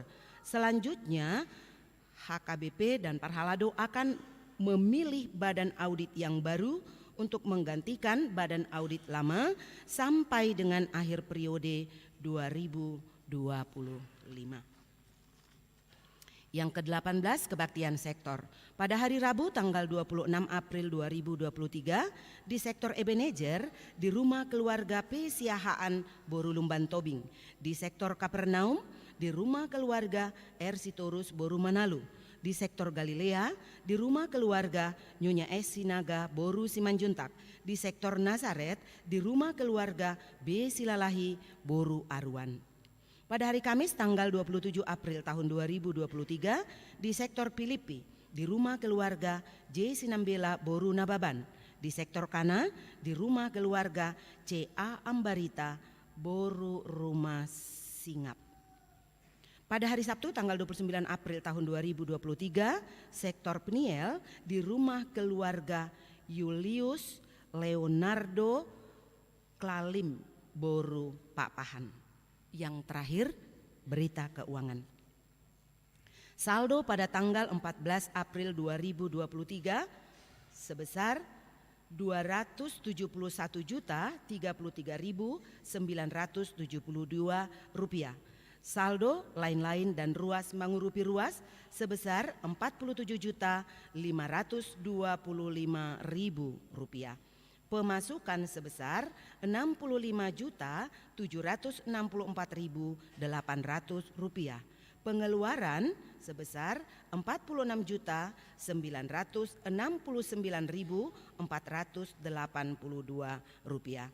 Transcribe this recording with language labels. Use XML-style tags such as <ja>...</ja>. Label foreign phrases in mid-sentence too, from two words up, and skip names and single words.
<id>Selanjutnya HKBP dan Parhalado akan memilih badan audit yang baru untuk menggantikan badan audit lama sampai dengan akhir periode 2025. Yang ke-18, kebaktian sektor. Pada hari Rabu tanggal 26 April 2023 di sektor Ebenezer di rumah keluarga P. Siahaan Boru Lumban Tobing, di sektor Kapernaum di rumah keluarga R. Sitorus Boru Manalu, di sektor Galilea di rumah keluarga Nyonya S. Sinaga Boru Simanjuntak, di sektor Nazaret di rumah keluarga B. Silalahi Boru Aruan. Pada hari Kamis tanggal 27 April tahun 2023 di sektor Pilipi di rumah keluarga J. Sinambela Boru Nababan, di sektor Kana di rumah keluarga C. A. Ambarita Boru Rumah Singap. Pada hari Sabtu tanggal 29 April tahun 2023 sektor Peniel di rumah keluarga Julius Leonardo Klalim Boru Papahan. Yang terakhir, berita keuangan. Saldo pada tanggal 14 April 2023 sebesar Rp271.033.972. Saldo lain-lain dan</id> <bbc>ruas mangurupi ruas</bbc> <id>sebesar Rp45.525.000. Pemasukan sebesar Rp66.764.800. Pengeluaran sebesar Rp46.969.482.</id>